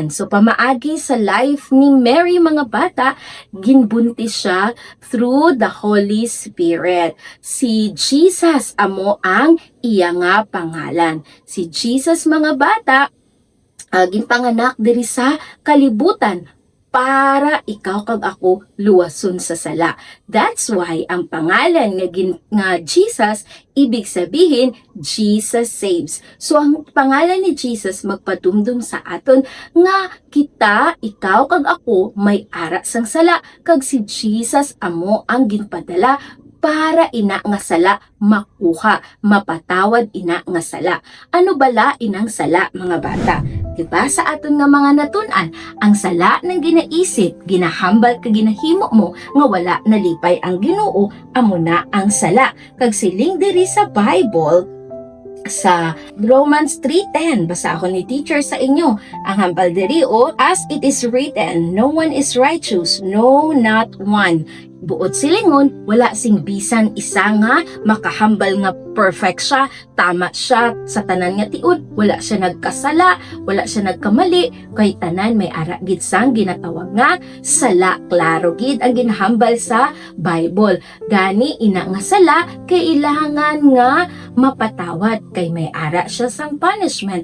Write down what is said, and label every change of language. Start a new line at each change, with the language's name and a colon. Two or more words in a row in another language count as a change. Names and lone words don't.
Hiligaynon: So pamaagi sa life ni Mary, mga bata, ginbuntis siya
English: through the Holy Spirit.
Hiligaynon: Si Jesus amo ang iya nga pangalan. Si Jesus, mga bata, ginpanganak diri sa kalibutan para ikaw kag ako luwason sa sala.
English: That's why
Hiligaynon: ang pangalan nga Jesus,
Filipino: ibig sabihin
English: Jesus saves.
Hiligaynon: So ang pangalan ni Jesus magpadumdum sa aton nga kita, ikaw kag ako may ara sang sala, kag si Jesus amo ang ginpadala para ina nga sala makuha, mapatawad ina nga sala. Ano bala inang sala, mga bata? Diba sa aton nga mga natun-an, ang sala ng ginaisip, ginahambal ka ginahimo mo, nga wala nalipay ang Ginoo, amo na ang sala. Kag siling diri sa Bible, sa Romans 3:10, basa ako ni Teacher sa inyo, ang hambal diri
English: as it is written, no one is righteous, no, not one.
Hiligaynon: Buot silingon, wala sing bisan isa nga makahambal nga perfect siya, tama siya sa tanan nga tiud, wala siya nagkasala, wala siya nagkamali, kay tanan may ara gid sang ginatawag nga sala. Klaro gid ang ginahambal sa Bible. Gani ina nga sala kailangan nga mapatawad, kay may ara siya sang punishment.